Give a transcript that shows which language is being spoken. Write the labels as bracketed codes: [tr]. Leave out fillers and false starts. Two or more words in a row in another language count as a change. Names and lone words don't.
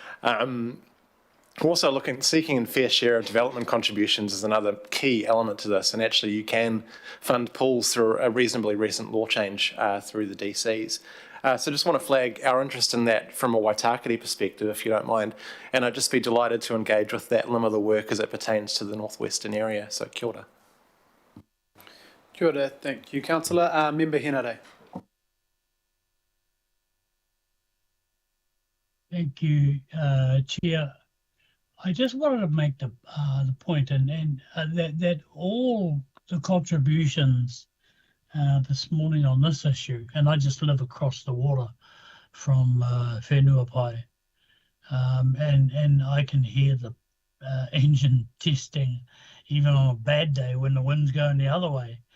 [en] Also seeking a fair share of development contributions is another key element to this, and actually you can fund pools through a reasonably recent law change through the DCs. So just want to flag our interest in that from a Waitakere perspective, if you don't mind, and I'd just be delighted to engage with that limb of the work as it pertains to the northwestern area, so [mi] kia ora. Kia ora, [en] thank you, Councillor. Member Henare. Thank you, Chair. I just wanted to make the point, that all the contributions this morning on this issue, and I just live across the water from Whenuapai, and I can hear the engine testing even on a bad day when the wind's going the other way.